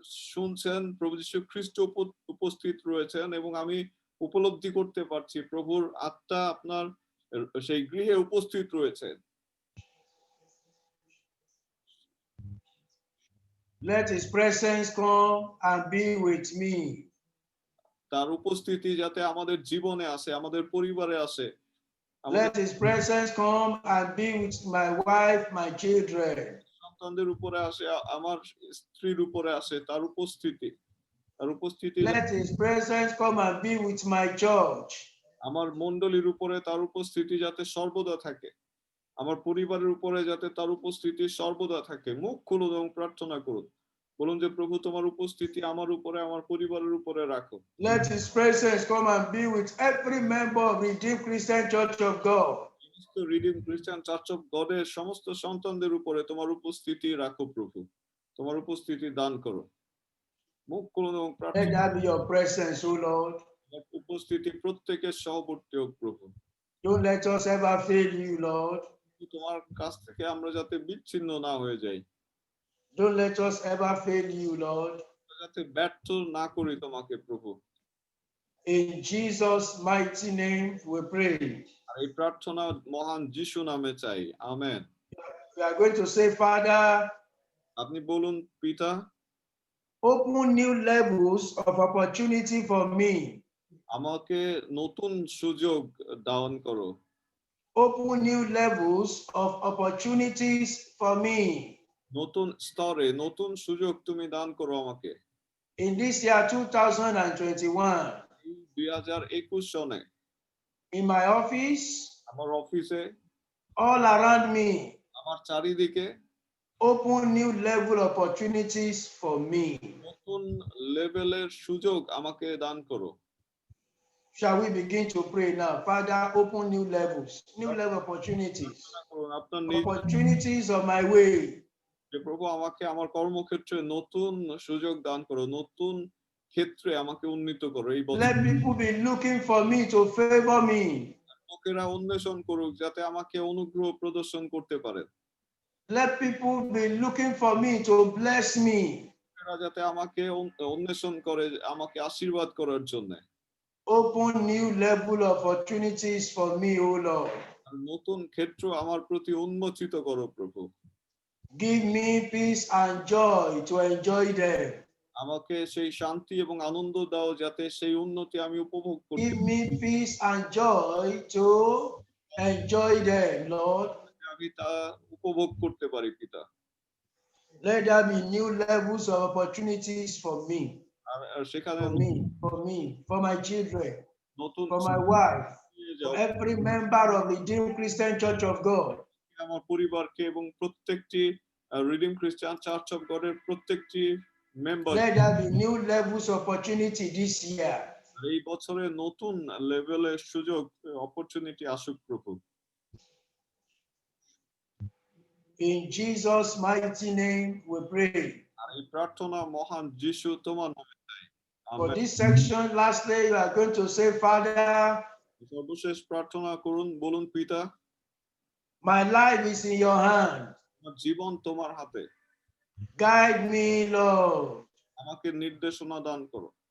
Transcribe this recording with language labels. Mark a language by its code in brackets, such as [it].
[bn] শুনছেন প্রভু যীশু খ্রিস্ট উপস্থিত রয়েছেন এবং আমি উপলব্ধি করতে পারছি প্রভুর আত্মা আপনার সেই গৃহে উপস্থিত রয়েছে [en] Let his presence come and be with me. [bn] তার উপস্থিতি যাতে আমাদের জীবনে আসে আমাদের পরিবারে আসে [en] Let his presence come and be with my wife, my children. [bn] সন্তানদের উপরে আসে আমার স্ত্রীর উপরে আসে তার উপস্থিতি [en] Let his presence come and be with my church. [bn] আমার মণ্ডলীর উপরে তার উপস্থিতি যাতে সর্বদা থাকে আমার পরিবারের উপরে যাতে তার উপস্থিতি সর্বদা থাকে মুখ খুলুন এবং প্রার্থনা করুন বলুন যে প্রভু তোমার উপস্থিতি আমার উপরে আমার পরিবারের উপরে রাখো [en] Let his presence come and be with every member of Redeemed Christian Church of God. [bn] সমস্ত রিডিম খ্রিস্টান চার্চ অফ গডের সমস্ত সন্তানদের উপরে তোমার উপস্থিতি রাখো প্রভু তোমার উপস্থিতি দান করো মুখ খুলুন এবং [en] Let [bn] প্রার্থনা [en] that be your presence, O Lord. [bn] উপস্থিতি প্রত্যেকের সহবর্তী হোক প্রভু [en] Don't let us ever fail you, Lord. [bn] তোমার কাছ থেকে আমরা যাতে বিচ্ছিন্ন না হয়ে যাই, [en] Don't let us ever fail you, Lord. [bn] যাতে ব্যর্থ না করি তোমাকে প্রভু। [en] In Jesus' mighty name we pray. [bn] আর এই প্রার্থনা মহান যিশু নামে চাই, amen. [en] We are going to say, Father, [bn] আপনি বলুন, পিতা, [en] open new levels of opportunity for me. [bn] আমাকে নতুন সুযোগ দান করো, [en] Open new levels of opportunities for me. [bn] নতুন স্তরে নতুন সুযোগ তুমি দান করো আমাকে। [en] In this year 2021, [bn] 2021 সনে [en] in my office, [bn] আমার অফিসে, [en] all around me, [bn] আমার চারিদিকে [en] open new level opportunities for me. [bn] নতুন লেভেলের সুযোগ আমাকে দান করো। [en] Shall we begin to pray now? Father, open new levels, new level opportunities, [bn] আপনার নিজ [en] opportunities of my way. [bn] যে প্রভু আমাকে আমার কর্মক্ষেত্রে নতুন সুযোগ দান করো, নতুন ক্ষেত্রে আমাকে উন্নীত করো। এই বছর [en] Let people be looking for me to favor me. [bn] লোকেরা অন্বেষণ করুক যাতে আমাকে অনুগ্রহ প্রদর্শন করতে পারে, [en] Let people be looking for me to bless me. [bn] লোকেরা যাতে আমাকে অন্বেষণ করে আমাকে আশীর্বাদ করার জন্য। [en] Open new level opportunities for me, O Lord. [bn] আর নতুন ক্ষেত্র আমার প্রতি উন্মোচিত করো প্রভু। [en] Give me peace and joy to enjoy them. [bn] আমাকে সেই শান্তি এবং আনন্দ দাও যাতে সেই উন্নতি আমি উপভোগ করতে [en] Give me peace and joy to enjoy them, Lord. [bn] আমি তা উপভোগ করতে পারি পিতা। [en] Let there be new levels of opportunities for me, [bn] আর সেখানে [en] for my children, [bn] নতুন [en] for my wife, [bn] নিয়ে [en] for [bn] যাও [en] every member of the Redeemed Christian Church of God. [bn] আমার পরিবারকে এবং প্রত্যেকটি রিডিম খ্রিস্টান চার্চ অফ গডের প্রত্যেকটি member. [en] Let there be new levels of opportunity this year. [bn] এই বছরে নতুন লেভেলের সুযোগ অপরচুনিটি আসুক প্রভু। [en] In Jesus' mighty name we pray. [bn] আর এই প্রার্থনা মহান যিশু তোমার নামে চাই, [en] For [bn] amen. [en] this section, lastly, you are going to say, Father, [bn] সর্বশেষ প্রার্থনা করুন, বলুন, পিতা, [en] my life is in your hand. [bn] আমার জীবন তোমার হাতে, [en] Guide me, Lord. [bn] আমাকে নির্দেশনা দান করো।